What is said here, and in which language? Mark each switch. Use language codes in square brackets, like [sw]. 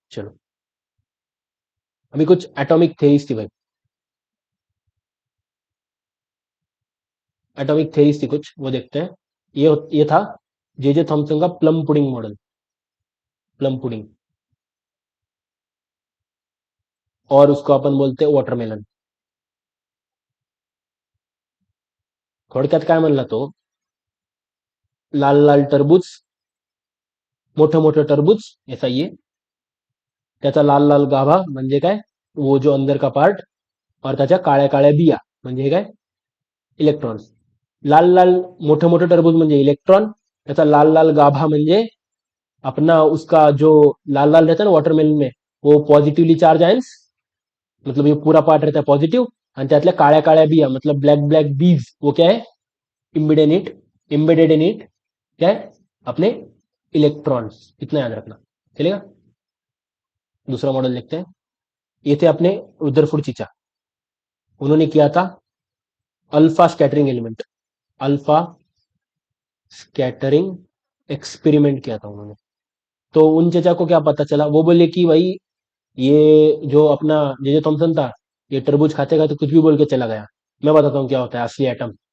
[hi] चलो अभी कुछ एटॉमिक थेरीज थी भाई, एटॉमिक थेरीज थी कुछ, वो देखते हैं। ये था जे थॉमसन का plum pudding model. Plum pudding, और उसको अपन बोलते हैं वॉटरमेलन। [mr] थोडक्यात काय म्हणला तो, लाल लाल टरबूज, मोठं मोठं टरबूज [hi] ऐसा ये, [mr] त्याचा लाल लाल गाभा म्हणजे काय, [hi] वो जो अंदर का पार्ट, [mr] और त्याच्या काळ्या काळ्या बिया म्हणजे काय, इलेक्ट्रॉन्स. लाल लाल मोठं मोठं टरबूज म्हणजे इलेक्ट्रॉन, त्याचा लाल लाल गाभा म्हणजे [hi] अपना उसका जो लाल लाल रहता है ना वाटरमेलन में, वो पॉजिटिवली चार्ज आयन्स, मतलब ये पूरा पार्ट रहता है पॉजिटिव, [mr] आणि त्यातल्या काळ्या काळ्या बिया [hi] मतलब ब्लैक ब्लैक बीज, वो क्या है, इम्बेडेड इन इट क्या है, अपने इलेक्ट्रॉन्स. इतना याद रखना, चलेगा. दूसरा मॉडल देखते हैं. ये थे अपने रुदरफोर्ड चीचा. उन्होंने किया था alpha scattering element, alpha scattering experiment किया था उन्होंने. तो उन चचा को क्या पता चला, वो बोले कि भाई ये जो अपना जे थॉमसन था, ये तरबूज खाते खाते कुछ भी बोल के चला गया, मैं बताता हूँ क्या होता है असली एटम.